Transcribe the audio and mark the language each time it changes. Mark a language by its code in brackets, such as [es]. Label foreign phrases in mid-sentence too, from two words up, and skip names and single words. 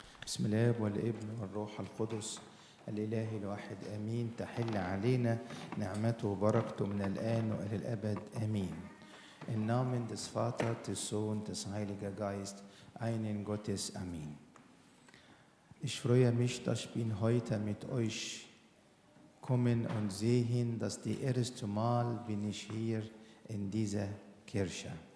[ar] بسم الله والابن والروح القدس الإله الواحد آمين. تحل علينا نعمته وبركته من الآن وإلى الأبد آمين. [de] Im Namen des Vaters, des Sohnes, des Heiligen Geistes, einen Gottes. Amen. Ich freue mich, dass ich bin heute mit euch kommen und sehen, dass das erste Mal bin ich hier in dieser Kirche.